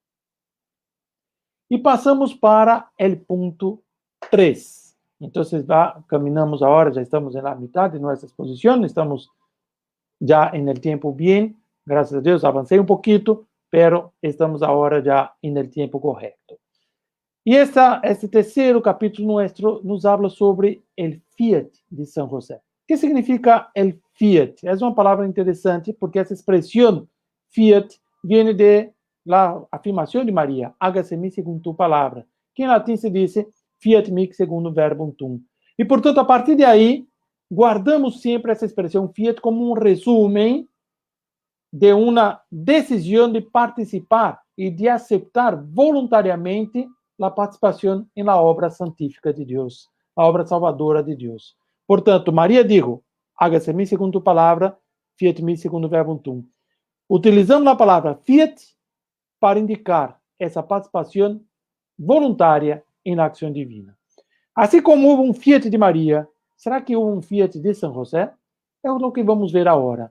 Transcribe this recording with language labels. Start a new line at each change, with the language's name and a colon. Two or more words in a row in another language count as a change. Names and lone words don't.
Portuguese: E passamos para o ponto 3. Então, caminhamos agora, já estamos na metade de nossa exposição, estamos já no tempo bem, graças a Deus, avancei um pouquinho, pero estamos agora já no tempo correto. E este terceiro capítulo nuestro nos habla sobre o fiat de São José. O que significa o fiat? É uma palavra interessante porque essa expressão fiat vem da afirmação de Maria,
Spanish: hágase me segundo tu palavra,
Portuguese: que em latim se diz
Latin: fiat mihi segundo verbum tuum.
Portuguese: E, portanto, a partir de aí, guardamos sempre essa expressão fiat como um resumo de uma decisão de participar e de aceitar voluntariamente a participação na obra santífica de Deus, a obra salvadora de Deus. Portanto, Maria
Spanish: dijo, hágase mi segundo palavra,
Latin: fiat mi segundo verbum tuum.
Portuguese: Utilizando a palavra fiat para indicar essa participação voluntária na ação divina. Assim como houve um fiat de Maria, será que houve um fiat de São José? É o que vamos ver agora.